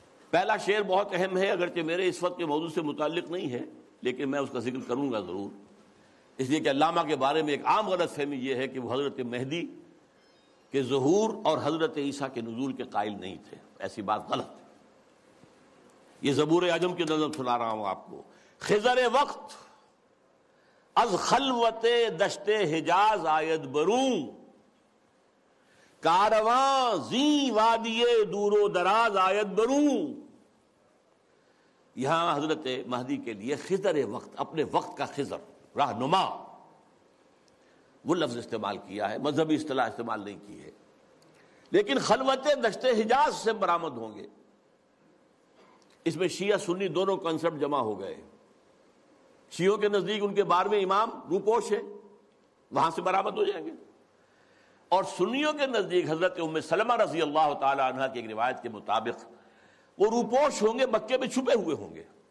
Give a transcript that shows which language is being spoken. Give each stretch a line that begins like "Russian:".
Urdu: پہلا شعر بہت اہم ہے، اگرچہ میرے اس وقت کے موضوع سے متعلق نہیں ہے، لیکن میں اس کا ذکر کروں گا ضرور، اس لیے کہ علامہ کے بارے میں ایک عام غلط فہمی یہ ہے کہ وہ حضرت مہدی کے ظہور اور حضرت عیسیٰ کے نزول کے قائل نہیں تھے. ایسی بات غلط ہے. یہ زبور اعظم کی نظم سنا رہا ہوں آپ کو.
Persian: خضر وقت از خلوت دشت حجاز آید برون، کارواں زی وادی دور و دراز آید برون.
Urdu: یہاں حضرت مہدی کے لیے خضر وقت، اپنے وقت کا خضر، رہنما، وہ لفظ استعمال کیا ہے، مذہبی اصطلاح استعمال نہیں کی ہے، لیکن خلوت دشت حجاز سے برآمد ہوں گے. اس میں شیعہ سنی دونوں کنسپٹ جمع ہو گئے. شیعوں کے نزدیک ان کے بارہویں امام روپوش ہے، وہاں سے برآمد ہو جائیں گے، اور سنیوں کے نزدیک حضرت ام سلمہ رضی اللہ تعالی عنہا کی ایک روایت کے مطابق وہ روپوش ہوں گے، مکے میں چھپے ہوئے ہوں گے.